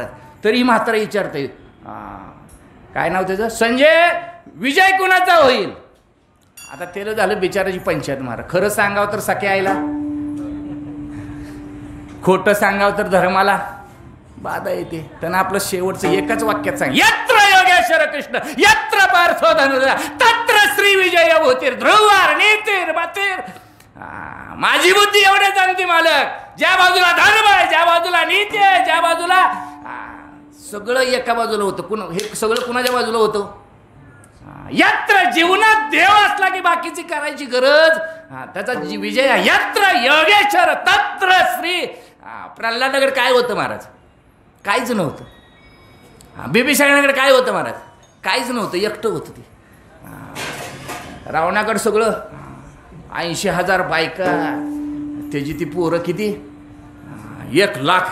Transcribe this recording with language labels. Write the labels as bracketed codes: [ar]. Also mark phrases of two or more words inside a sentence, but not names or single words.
[mr] तरी म्हातारा विचारतंय काय नाव त्याचं? संजय, विजय कुणाचा होईल? आता त्याला झालं बिचाराची पंचायत महाराज. खरं सांगावं तर सख्या आईला, खोटं सांगावं तर धर्माला बाधा येते. त्यांना आपलं शेवटचं एकच वाक्यात सांग, [sa] यत्र योगेश्वर कृष्ण यत्र पार्थो धनुर्धर तत्र श्री विजय होतीर ध्रुवार नीतीर बातीर. [mr] माझी बुद्धी एवढे जाणती मालक, ज्या बाजूला धर्म आहे, ज्या बाजूला नीती आहे, ज्या बाजूला सगळं एका बाजूला होतं. हे सगळं कुणाच्या बाजूला होतं? यत्र जीवनात देव असला की बाकीची करायची गरज, त्याचा विजय. [sa] यत्र योगेश्वर तत्र श्री. [mr] प्रल्हादाकडे काय होतं महाराज? काहीच नव्हतं. बिभीषणाकडे काय होतं महाराज? काहीच नव्हतं, एकटं होतं ते. रावणाकडे सगळं 80,000 बायका, त्याची ती पोरं किती 1,00,000.